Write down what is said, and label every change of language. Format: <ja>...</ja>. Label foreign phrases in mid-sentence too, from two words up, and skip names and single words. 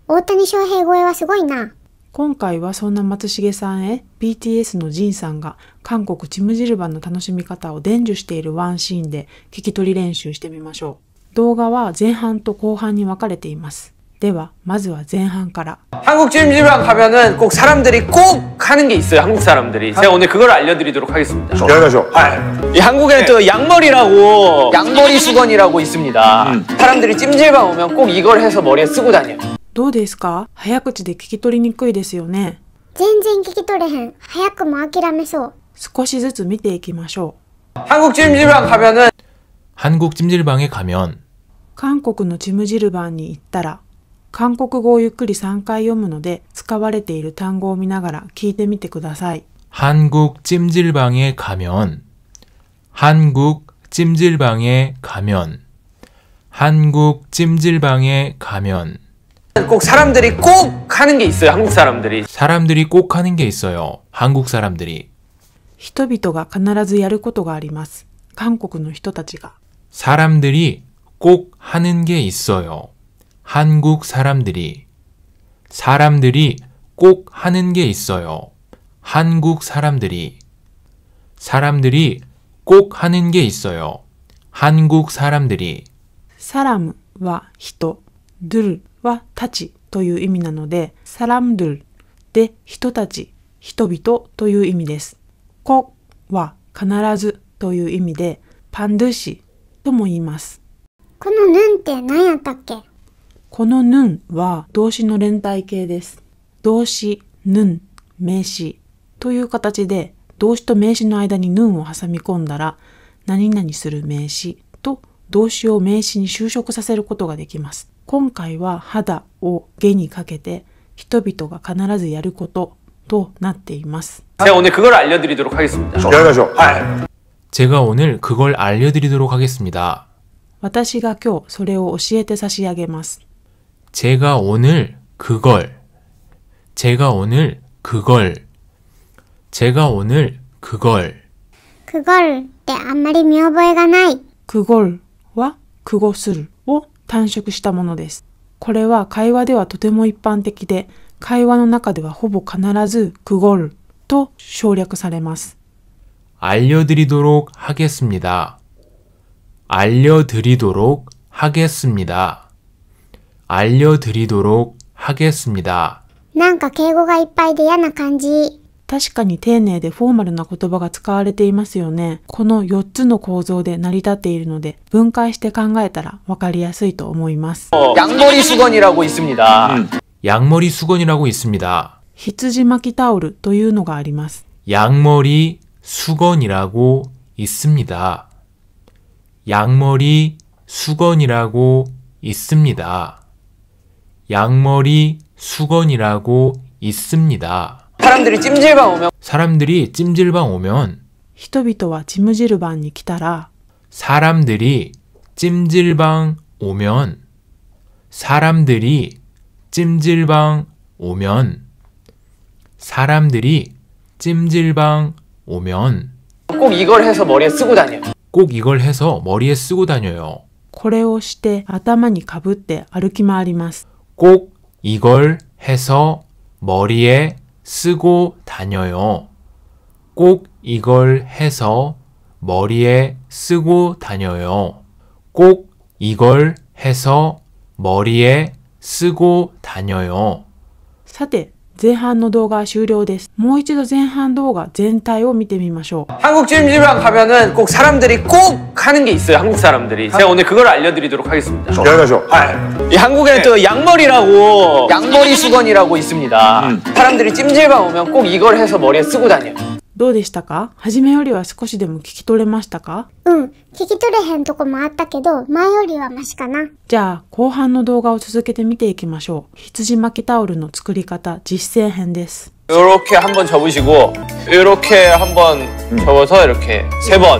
<ja>大谷翔平超えはすごいな。今回はそんな松重さんへ BTS のジンさんが韓国チムジルバンの楽しみ方を伝授しているワンシーンで聞き取り練習してみましょう。動画は前半と後半に分かれています。ではまずは前半から。</ja> <ko>한국 찜질방 가면은 꼭 사람들이 꼭 하는 게 있어요. 한국 사람들이. 제가 오늘 그걸 알려드리도록 하겠습니다. 열가죠. 이 한국에는 또 양머리라고 양머리 수건이라고 있습니다. 사람들이 찜질방 오면 꼭 이걸 해서 머리에 쓰고 다녀요.</ko> <ja>どうですか？早口で聞き取りにくいですよね。全然聞き取れへん。早くも諦めそう。少しずつ見ていきましょう。</ja> <ko>한국 찜질방 가면은 한국 찜질방에 가면</ko> <ja>韓国のチムジルバンに行ったら、韓国語をゆっくり3回読むので使われている単語を見ながら聞いてみてください。</ja> <ko>한국 찜질방에 가면 한국 찜질방에 가면 한국 찜질방에 가면 꼭 사람들이 꼭 하는 게 있어요. 한국 사람들이. 사람들이 꼭 하는 게 있어요. 한국 사람들이.</ko> <ja>人々が必ずやることがあります。韓国の人たちが。</ja> <ko>사람들이 꼭 하는 게 있어요. 한국 사람들이. 사람들이 꼭 하는 게 있어요. 한국 사람들이. 사람들이 꼭 하는 게 있어요. 한국 사람들이.</ko> <ja>サラムは人、ドゥルはたちという意味なので、サラムドゥルで人たち、人々という意味です。コは必ずという意味で、パンドゥシとも言います。このヌンって何やったっけ？このヌンは動詞の連体形です。動詞、ヌン、名詞という形で動詞と名詞の間にヌンを挟み込んだら何々する名詞と動詞を名詞に修飾させることができます。今回は肌を下にかけて人々が必ずやることとなっています。</ja> <ko>제가 오늘 그걸 알려드리도록 하겠습니다. 열가죠. 제가 오늘 그걸 알려드리도록 하겠습니다.</ko> <ja>私が今日それを教えて差し上げます。</ja> <ko>제가 오늘 그걸 제가 오늘 그걸 제가 오늘 그걸</ko> <ja>クゴルってあんまり見覚えがない。クゴルはクゴするを短縮したものです。これは会話ではとても一般的で、会話の中ではほぼ必ずクゴルと省略されます。</ja> <ko>알려드리도록 하겠습니다. 알려드리도록 하겠습니다. 알려드리도록 하겠습니다.</ko> <ja>なんか敬語がいっぱいで嫌な感じ。確かに丁寧でフォーマルな言葉が使われていますよね。この4つの構造で成り立っているので、分解して考えたら分かりやすいと思います。</ja> <ko>양머리 수건이라고 있습니다. 양머리 수건이라고 있습니다.</ko> <ja>羊巻きタオルというのがあります。</ja> <ko>양머리 수건이라고 있습니다. 양머리 수건이라고 있습니다. 양머리 수건이라고 있습니다. 사람들이 찜질방 오면 사람들이 찜질방 오면</ko> <ja>人々はチムジルバンに来たら</ja> <ko>사람들이 찜질방 오면 사람들이 찜질방 오면 사람들이 찜질방 오면 꼭 이걸 해서 머리에 쓰고 다녀요. 꼭 이걸 해서 머리에 쓰고 다녀요.</ko> <ja>これをして頭にかぶって歩き回ります。</ja> <ko>꼭 이걸 해서 머리에 쓰고 다녀요. 꼭 이걸 해서 머리에 쓰고 다녀요. 꼭 이걸 해서 머리에 쓰고 다녀요.</ko> <ja>さて、前半の動画は終了です。もう一度前半動画全体を見てみましょう。</ja> <ko>한국 찜질방 가면은 꼭 사람들이 꼭 하는 게 있어요. 한국 사람들이. 제가 오늘 그걸 알려드리도록 하겠습니다. 열가죠. 이 한국에는 또 양머리라고 양머리 수건이라고 있습니다. 사람들이 찜질방 오면 꼭 이걸 해서 머리에 쓰고 다녀요.</ko> <ja>どうでしたか？初めよりは少しでも聞き取れましたか？うん、聞き取れへんとこもあったけど、前よりはマシかな。じゃあ、後半の動画を続けて見ていきましょう。羊巻きタオルの作り方実践編です。</ja> <ko>이렇게 한번 접으시고 이렇게 한번 접어서 이렇게 세 번.</ko>